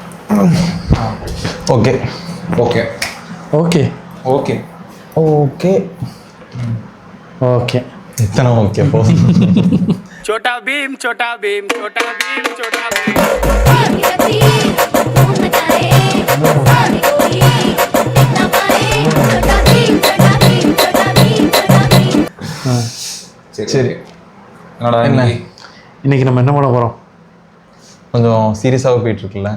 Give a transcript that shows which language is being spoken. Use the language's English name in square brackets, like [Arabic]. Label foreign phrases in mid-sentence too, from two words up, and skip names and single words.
[Tamil] ஓகே ஓகே ஓகே ஓகே ஓகே ஓகே. எத்தனை ஓகே போ. छोटा भीम छोटा भीम छोटा भीम छोटा भीम சரி என்னடா என்ன? இன்னைக்கு நம்ம என்ன பண்ண போகிறோம்? கொஞ்சம் சீரியஸாக போயிட்டு இருக்குல்ல.